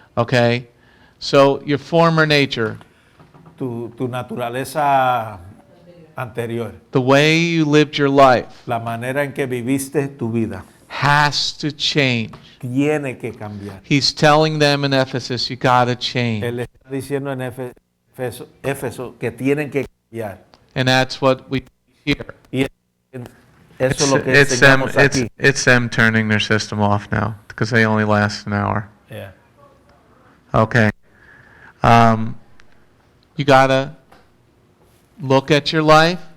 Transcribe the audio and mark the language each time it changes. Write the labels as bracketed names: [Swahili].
[English] Okay? So, your former nature, [Spanish] Tu naturaleza anterior, [English] the way you lived your life, [Spanish] la manera en que viviste tu vida, [English] has to change. [Spanish] tiene que cambiar. [English] He's telling them in Ephesus, you gotta change. [Spanish] Él está diciendo en Éfeso que tienen que cambiar. [English] And that's what we hear. [Spanish] Y eso es lo que enseñamos aquí. [English] It's them turning their system off now, because they only last an hour. Yeah. Okay. You gotta look at your life,